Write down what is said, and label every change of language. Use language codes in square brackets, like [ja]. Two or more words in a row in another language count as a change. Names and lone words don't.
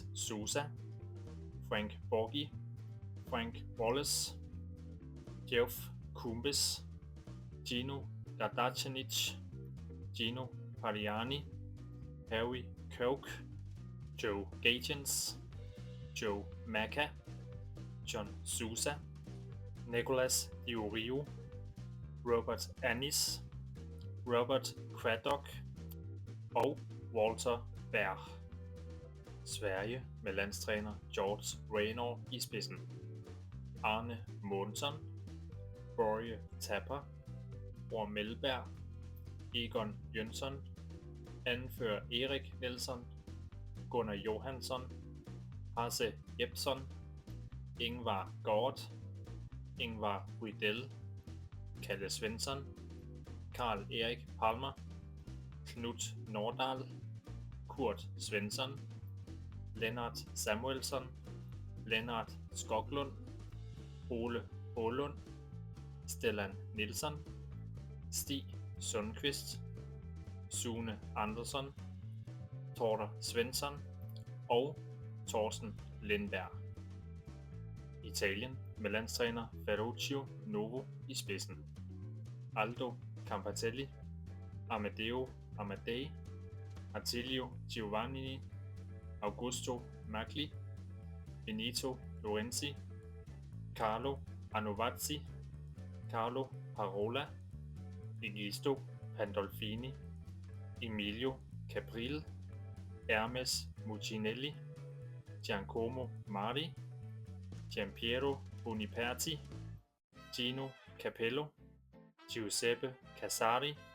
[da] Sousa, Frank Borghi, Frank Wallace, Geoff Kumbis, Gino Dadacenic, Gino Pariani, Harry Koch, Joe Gagens, Joe Maka, John Sousa, Nicolas Diorio, Robert Annis, Robert Craddock og Walter Berg. Sverige med landstræner George Raynor i spidsen. Arne Månsson, Börje Tapper, Bror Melberg, Egon Jönsson, anfører Erik Nielsen, Gunnar Johansson, Hasse Epson, Ingvar Gård, Ingvar Rydell, Kalle Svensson, Karl Erik Palmer, Knut Nordahl, Kurt Svensson, Lennart Samuelsson, Lennart Skoglund, Ole Ålund, Stellan Nilsson, Stig Sundqvist, Sune Andersson, Torder Svensson og Thorsten Lindberg. Italien med landstræner Ferruccio Novo i spidsen. Aldo Campatelli, Amedeo Amadei, Attilio Giovanni, Augusto Magli, Benito Lorenzi, Carlo Anovazzi, Carlo Parola, Egisto Pandolfini, Emilio Capril, Hermes Muccinelli, Giacomo Mari, Giampiero Boniperti, Gino Capello, Giuseppe Casari,